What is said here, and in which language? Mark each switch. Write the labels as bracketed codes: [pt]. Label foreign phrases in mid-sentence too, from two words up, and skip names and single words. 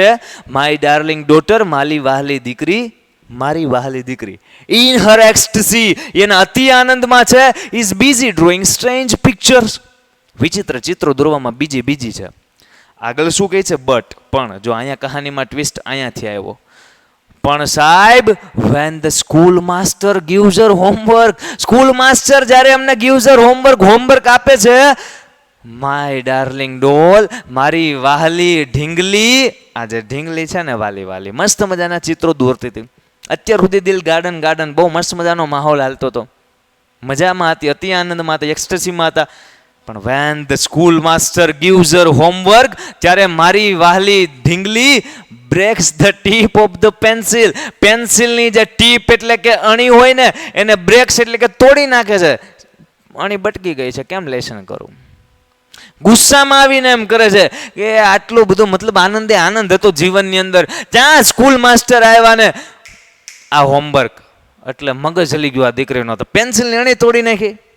[en] my darling daughter, [gu] મારી વહાલી દીકરી, મારી વહાલી દીકરી, [en] in her ecstasy, [gu] એના અતિ આનંદમાં છે. [en] is busy drawing strange pictures, [gu] વિચિત્ર ચિત્રો દોરવામાં બીજી છે. આગળ શું કહે છે? બટ, પણ. જો અહીંયા કહાનીમાં ટ્વિસ્ટ અહીંયાથી આવ્યો. પણ સાહેબ, [en] when the school master gives her homework, school master [gu] જ્યારે અમને [en] gives her [gu] હોમવર્ક આપે છે, [en] my darling doll, [gu] મારી વહાલી ઢીંગલી. આ જે ઢીંગલી છે ને વાલી મસ્ત મજાના ચિત્રો દોરતી હતી. અત્યાર સુધી દિલ ગાર્ડન બહુ મસ્ત મજાનો માહોલ હાલતો હતો. મજામાં હતી, અતિ આનંદમાં હતા, એક્સ્ટસીમાં હતા. [en] પણ when the school master gives her homework, [gu] ત્યારે મારી વહાલી ઢીંગલી [en] breaks the tip of the pencil. [gu] પેન્સિલની જે ટીપ એટલે કે અણી હોય ને એને બ્રેક્સ એટલે કે તોડી નાખે છે. અણી બટકી ગઈ છે, કેમ લેશન કરું? ગુસ્સામાં આવીને એમ કરે છે કે આટલો બધો મતલબ આનંદે આનંદ હતો જીવનની અંદર, ત્યાં [en] school master [gu] આવ્યા ને આ હોમવર્ક, એટલે મગજ હલી ગયું આ દીકરીનો, તો પેન્સિલની અણી તોડી નાખી.